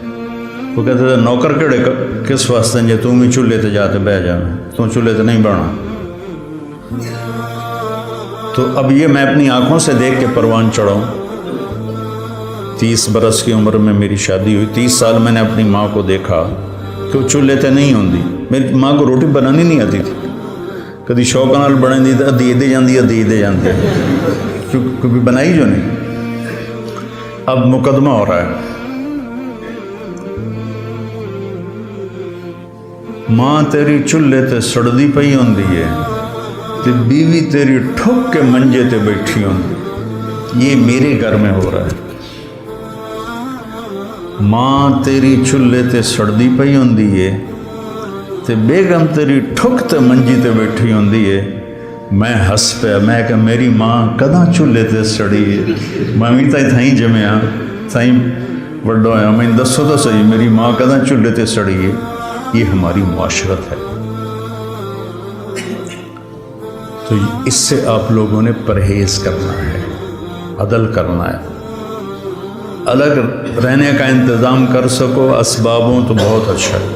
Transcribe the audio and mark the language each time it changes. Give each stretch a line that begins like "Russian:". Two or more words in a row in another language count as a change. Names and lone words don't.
Urdu: وہ کہتے تھے نوکر
Punjabi: کیڑے کس واسطے جے
Urdu: تم بھی چولہے تے جاتے بہ جانا, تم چولہے تے نہیں بہنا. تو اب یہ میں اپنی آنکھوں سے دیکھ کے پروان چڑھاؤں. 30 برس کی عمر میں میری شادی ہوئی. 30 سال میں نے اپنی ماں کو دیکھا کہ وہ چولہے
Punjabi: تے نہیں ہوندی.
Urdu: میری ماں کو روٹی بنانی نہیں آتی تھی.
Punjabi: کدی شوق نال بنے دی ادھی دے جاندی کیونکہ بنائی جو نہیں.
Urdu: اب مقدمہ ہو رہا ہے.
Punjabi: ماں تیری چولہے تے سڑدی پئی ہوندی ہے تے بیوی تیری ٹھک کے منجے تے بیٹھی ہوندی.
Urdu: یہ میرے گھر میں ہو رہا ہے.
Punjabi: ماں تیری چولہے تے سڑدی پئی ہوندی ہے تے بیگم تیری ٹھک تے منجی تے بیٹھی ہوندی ہے. میں ہس پیا. میں کہ میری ماں کداں چولہے تے سڑی ہے, میں بھی تھائیں جمیا تھائیں وڈو آیا. میں دسو تو صحیح میری ماں کداں چولہے تے سڑی ہے.
Urdu: یہ ہماری معاشرت ہے. تو اس سے آپ لوگوں نے پرہیز کرنا ہے, عدل کرنا ہے. الگ رہنے کا انتظام کر سکو اسبابوں تو بہت اچھا ہے.